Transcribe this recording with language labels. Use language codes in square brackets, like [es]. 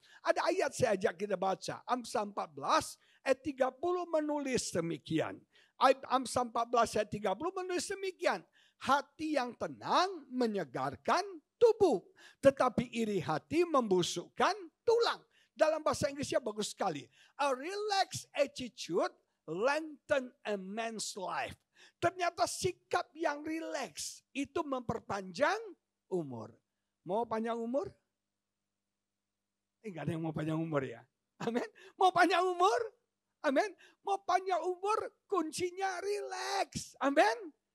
[id] Ada ayat saya ajak kita baca. Amsal 14 ayat 30 menulis demikian. Amsal 14 ayat 30 menulis demikian. Hati yang tenang menyegarkan tubuh. Tetapi iri hati membusukkan tulang. Dalam bahasa Inggrisnya bagus sekali. [en] A relaxed attitude lengthen a man's life. [id] Ternyata sikap yang rileks itu memperpanjang umur. Mau panjang umur? Enggak ada yang mau panjang umur ya. Amin. Mau panjang umur? Amin. Mau panjang umur kuncinya rileks. Amin.